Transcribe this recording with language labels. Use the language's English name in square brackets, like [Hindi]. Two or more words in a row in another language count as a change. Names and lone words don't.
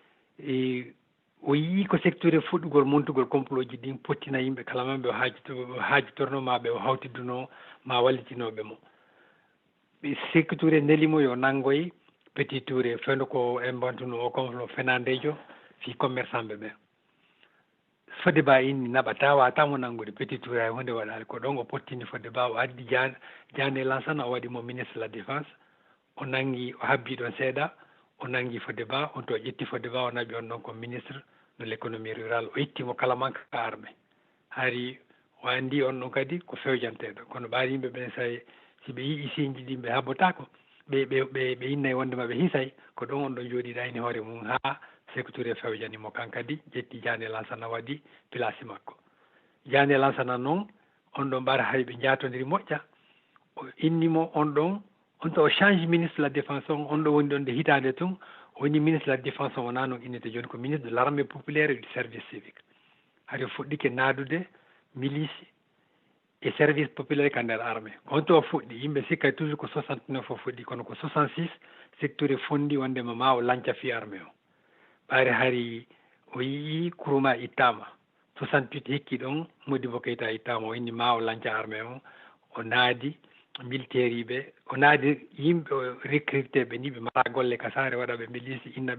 [Fula] o yii ko secteur fuɗɗugol montugol complot ji ɗin pottina yimɓe kala mamɓe o haajitorno ma ɓe o hawtidduno ma wallitinoɓe mo ɓe Sékou Touré nelimo yo nanggoye Petit Touré fewndo ko en bantuno o comme fenandejo fi commerçant ɓe ɓen Fodéba inni naɓata watamo nanggude Petit Touré hay hunde waɗali ko ɗon o pottini Fodéba o addi Diané Lansana o waɗimo [French] ministre de la défense [Fula] o nangi o habbi ɗon seeɗa o nangi Fodéba on to ƴetti Fodéba o naɓi on ɗon ko [French] ministre de l' économie rurale [Fula] o ittimo kala manque ka armé hari o andi on ɗon kadi ko fewjanteɗo kono ɓaari yimɓe ɓen sa si ɓe yii isiiji ɗi ɓe habbotako ɓe innayi wonde maɓe hisay ko ɗon on ɗon jooɗiɗayni hoore mum haa Sékou Touré fewjanimo kankadi ƴetti Diané Lansana waɗi place makko Diané Lansana noon on ɗon ɓara hay ɓe jaatodiri moƴƴa o innimo on ɗon on to o change [French] ministre de la défense [Fula] on ɗo woni ɗon nde hitande tun woni [French] ministre de la défense [Fula] wona noon innete joni ko ministre [French] de l'armée populaire et du service civique [Fula] haade fuɗɗike naadude [French] milice et service populaire [Fula] ka nder armée on to fuɗɗi yimɓe sikkay toujours ko 69 o fuɗɗi kono ko 66 Sékou Touré fondi wondema ma o lanca fi armée o ɓaari hari o yii Kourouma ittama 68 hekki ɗon Modibo Keïta ittama o inni ma o lanca armée o o naadi militaire ɓe o naadi yimɓe o recruté ɓe ni ɓe mara golle kasare waɗaɓe milice inna